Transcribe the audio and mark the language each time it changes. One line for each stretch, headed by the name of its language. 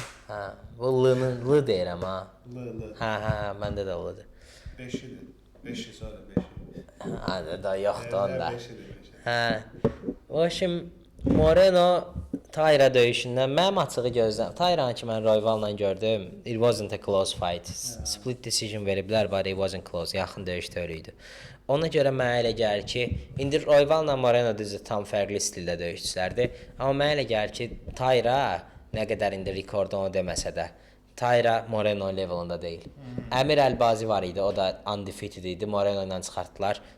Azerbaijani: Hə, bu L deyirəm ha. L. Hə, məndə də L'dır. 5-idir. 5 il sonra 5 il. Hə, da yoxdur onda. 5-idir. Hə. O şimdi Moreno Taira döyüşündən mənim açığı gözləm. Tairanı ki mən Royval'la gördüm.
English: It wasn't a close fight.
Azerbaijani: Split decision veriblər,
English: but it wasn't close.
Azerbaijani: Yaxın döyüş törüydü. Ona görə mənə elə gəlir ki, indi Royval'la Moreno düzü tam fərqli stildə döyüşçülərdir. Amma mənə elə gəlir ki, Taira nə qədər indi rekord onu deməsə də, Taira Moreno levelında deyil. Əmir Əlbazi var idi, o da undefeated idi. Moreno ilə çıxartdılar.